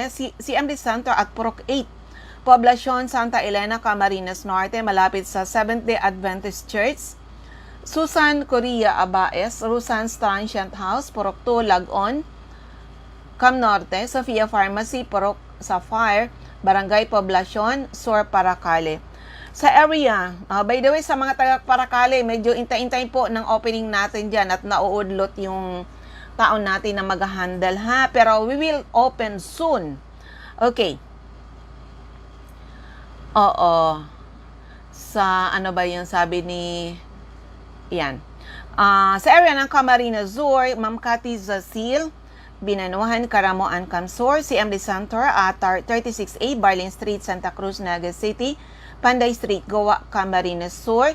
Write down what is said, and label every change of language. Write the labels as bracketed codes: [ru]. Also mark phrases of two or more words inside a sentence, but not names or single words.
[tl] CMD Center at Purok 8, Poblacion, Santa Elena, Camarines Norte, malapit sa Seventh-day Adventist Church. Susan Correa Abaes, Rusan's Transient House, Purok 2, Lagon, Cam Norte. Sofia Pharmacy, Purok Sapphire, Barangay Poblacion, Sur Paracale. Sa area, [en] by the way, [tl] sa mga taga Paracale, medyo intay-intay po ng opening natin dyan at nauudlot yung taon natin na mag-handle pero [en] we will open soon. [tl] Okay. Oo. Sa ba yung sabi ni sa area ng Camarines Sur, Ma'am Cathy Zacil, Binanuhan, Karamoan, Camsor, CMD Center at 36A, Barlin Street, Santa Cruz, Naga City, Panday Street, Goa, Camarines Sur.